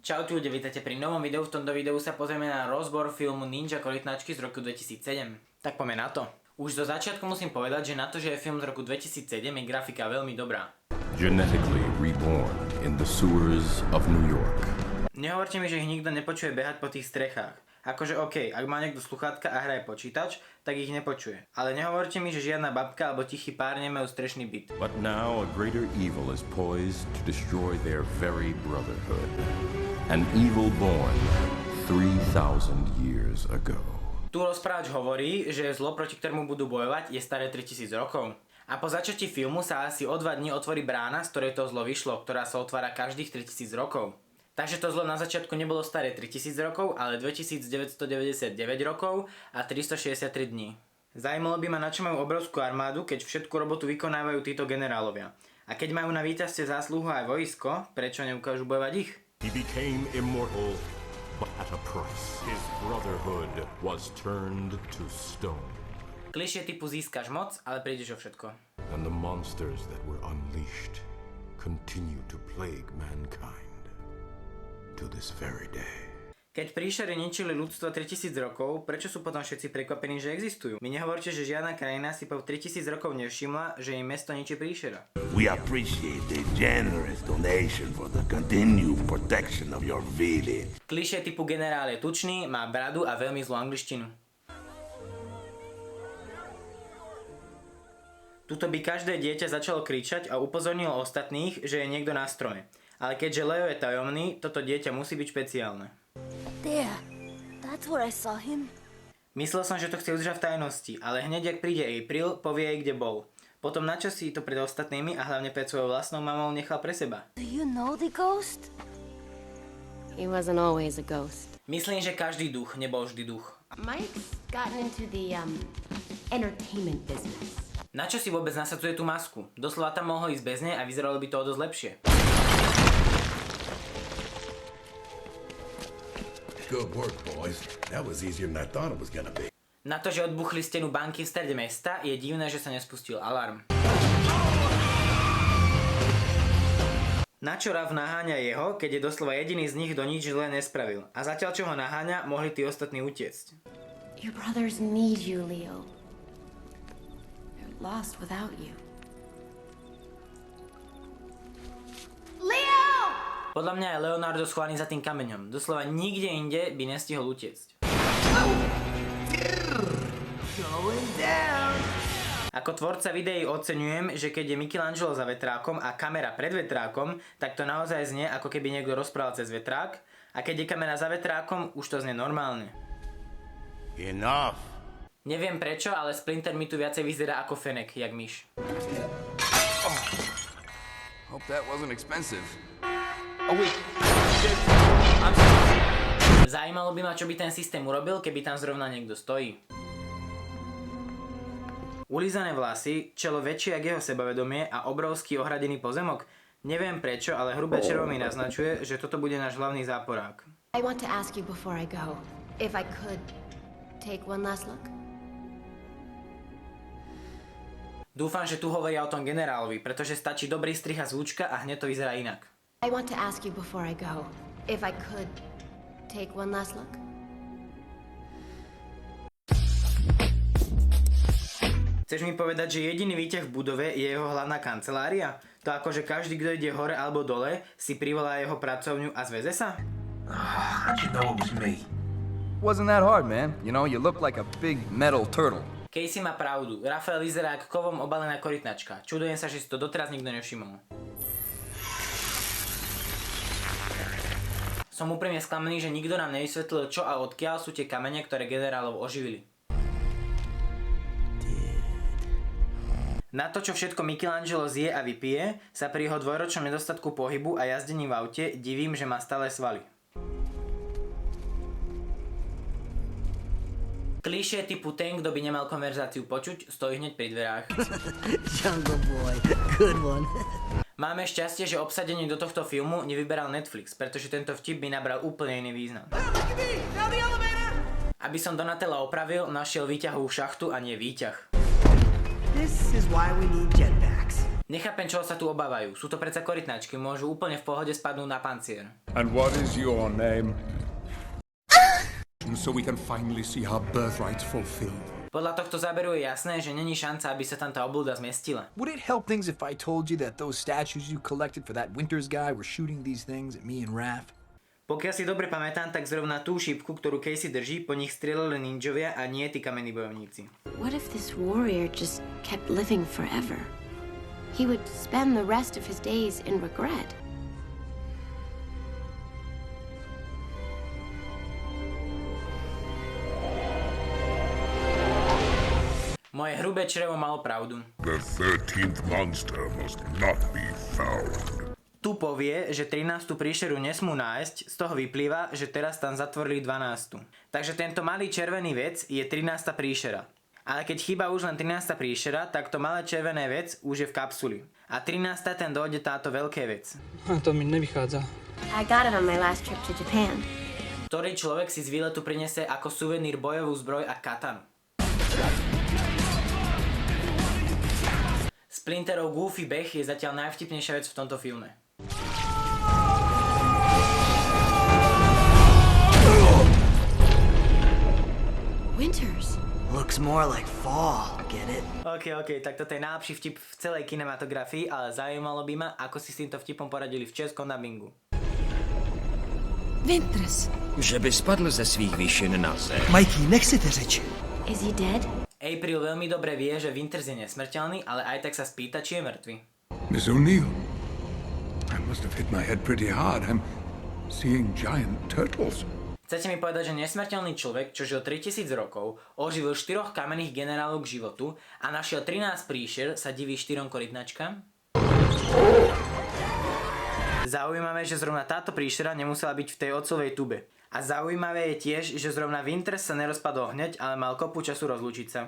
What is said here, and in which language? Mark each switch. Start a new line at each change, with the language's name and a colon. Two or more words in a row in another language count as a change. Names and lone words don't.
Slovak: Čaute ľudia, vítajte pri novom videu. V tomto videu sa pozrieme na rozbor filmu Ninja korytnačky z roku 2007. Tak poďme na to. Už do začiatku musím povedať, že na to, že je film z roku 2007, je grafika veľmi dobrá.
English: Genetically reborn in the sewers of New York.
Slovak: Nehovorte mi, že ich nikto nepočuje behať po tých strechách. Akože OK, ak má niekto sluchátka a hraje počítač, tak ich nepočuje. Ale nehovorte mi, že žiadna babka alebo tichý pár nemajú strešný byt.
English: But now a greater evil is poised to destroy their very brotherhood. An evil born 3,000 years ago.
Slovak: Tu rozprávač hovorí, že zlo, proti ktorému budú bojovať, je staré 3000 rokov. A po začatí filmu sa asi o 2 dní otvorí brána, z ktorej to zlo vyšlo, ktorá sa otvára každých 3000 rokov. Takže to zlo na začiatku nebolo staré 3000 rokov, ale 2999 rokov a 363 dní. Zajímalo by ma, na čo majú obrovskú armádu, keď všetku robotu vykonávajú títo generálovia. A keď majú na víťazstve zásluhu aj vojsko, prečo neukážu bojovať ich?
English: He became immortal, but at a price. His brotherhood was turned to stone.
Slovak: Klišie typu získaš moc, ale prídeš o všetko.
English: And the monsters that were unleashed continue to plague mankind to this very day.
Slovak: Keď príšery ničili ľudstvo 3000 rokov, prečo sú potom všetci prekvapení, že existujú? Mi nehovorte, že žiadna krajina si po 3000 rokov nevšimla, že im mesto ničí príšera.
English: We appreciate the generous donation for the continued protection of your village.
Slovak: Klišé typu generál je tučný, má bradu a veľmi zlú angličtinu. Tuto by každé dieťa začalo kričať a upozornilo ostatných, že je niekto na strome. Ale keďže Leo je tajomný, toto dieťa musí byť špeciálne.
English: There. That's where I saw him.
Slovak: Myslel som, že to chce udržať v tajnosti, ale hneď ak príde April, povie jej, kde bol. Potom načas si to pred ostatnými a hlavne pred svojou vlastnou mamou nechal pre seba.
English: Do you know the ghost? He wasn't always a ghost.
Slovak: Myslím, že každý duch nebol vždy duch.
English: Mike's gotten into the entertainment business.
Slovak: Na čo si vôbec nasadzuje tú masku? Doslova tam mohol ísť bez nej a vyzeralo by to o dosť lepšie.
English: Good work, boys. That was easier than I thought it was gonna be.
Slovak: Na to, že odbuchli stenu banky v strede mesta, je divné, že sa nespustil alarm. Na čo Rav naháňa jeho, keď je doslova jediný z nich, kto nič zlé nespravil. A zatiaľ čo ho naháňa, mohli tí ostatní utiecť.
English: Your brothers need you, Leo. They're lost without you. Leo!
Slovak: Podľa mňa je Leonardo schovaný za tým kameňom. Doslova nikde inde by nestihol utiecť. Ako tvorca videí oceňujem, že keď je Michelangelo za vetrákom a kamera pred vetrákom, tak to naozaj znie, ako keby niekto rozprával cez vetrák. A keď je kamera za vetrákom, už to znie normálne.
English: Enough.
Slovak: Neviem prečo, ale Splinter mi tu viacej vyzerá ako Fenek, jak myš.
English: Hope that wasn't expensive. Oh wait.
Slovak: Zajímalo by ma, čo by ten systém urobil, keby tam zrovna niekto stojí. Ulízané vlasy, čelo väčšie jak jeho sebavedomie a obrovský ohradený pozemok. Neviem prečo, ale hrubé črevo mi naznačuje, že toto bude náš hlavný záporák.
English: I want to ask you before I go, if I could take one last look.
Slovak: Dúfam, že tu hovoria o tom generálovi, pretože stačí dobrý strih a zvučka a hneď to vyzerá inak.
English: I want to ask you before I go, if I could take one last look.
Slovak: Chceš mi povedať, že jediný výťah v budove je jeho hlavná kancelária? To ako, že každý, kto ide hore alebo dole, si privolá jeho pracovňu a zveze sa?
English: How'd you know it was me? Wasn't that hard, man. You know, you look like a big metal turtle.
Slovak: Casey má pravdu. Rafael vyzerá ako kovom obalená korytnačka. Čudujem sa, že si to doteraz nikto nevšimol. Som úprimne sklamaný, že nikto nám nevysvetlil, čo a odkiaľ sú tie kamene, ktoré generálov oživili. Na to, čo všetko Michelangelo zje a vypije, sa pri jeho dvojročnom nedostatku pohybu a jazdení v aute divím, že má stále svaly. Klišé typu ten, kto by nemal konverzáciu počuť, stojí hneď pri dverách.
English: Jungle Boy, good one.
Slovak: Máme šťastie, že obsadenie do tohto filmu nevyberal Netflix, pretože tento vtip by nabral úplne iný význam. Aby som Donatella opravil, našiel výťahovú šachtu a nie výťah.
English: This is why we need jetpacks.
Slovak: Nechápem, čoho sa tu obávajú. Sú to predsa korytnačky, môžu úplne v pohode spadnúť na pancier.
English: And what is your name? So we can finally see our birthrights fulfilled.
Slovak: Podľa tohto záberu je jasné, že není šanca, aby sa tam tá obľuda zmestila.
English: Would it help things if I told you that those statues you collected for that Winters guy were shooting these things at me and Raph?
Slovak: Pokiaľ si dobre pamätám, tak zrovna tú šípku, ktorú Casey drží, po nich strieľali ninjovia a nie tí kamenní bojovníci.
English: What if this warrior just kept living forever? He would spend the rest of his days in regret.
Slovak: Moje hrubé črevo malo pravdu.
English: The 13th monster must not be found.
Slovak: Tu povie, že 13. príšeru nesmú nájsť, z toho vyplýva, že teraz tam zatvorili 12. Takže tento malý červený vec je 13. príšera. Ale keď chýba už len 13. príšera, tak to malé červené vec už je v kapsuli. A 13. ten dojde táto veľké vec. To mi nevychádza.
English: I got it on my last trip to Japan.
Slovak: Ktorý človek si z výletu prinesie ako suvenír bojovú zbroj a katanu. Splinterov goofy beh je zatiaľ najvtipnejšia vec v tomto filme. Winters.
English: Looks more like fall, get it?
Slovak: OK, tak toto je najlepší vtip v celej kinematografii, ale zaujímalo by ma, ako si s týmto vtipom poradili v českom dabingu. Winters.
Czech: Že by spadl ze svých výšin na zem. Mikey, nechcete řeči.
English: Is he dead?
Slovak: April veľmi dobre vie, že Winters je nesmrteľný, ale aj tak sa spýta, či je mŕtvy.
English: Miss O'Neill, I must have hit my head pretty hard. I'm seeing giant turtles.
Slovak: Chcete mi povedať, že nesmrteľný človek, čo žil 3000 rokov, oživil 4 kamenných generálov k životu a našiel 13 príšer, sa diví 4 korytnačkám? Zaujímavé, že zrovna táto príšera nemusela byť v tej ocovej tube. A zaujímavé je tiež, že zrovna Winters sa nerozpadol hneď, ale mal kopu času rozlúčiť sa.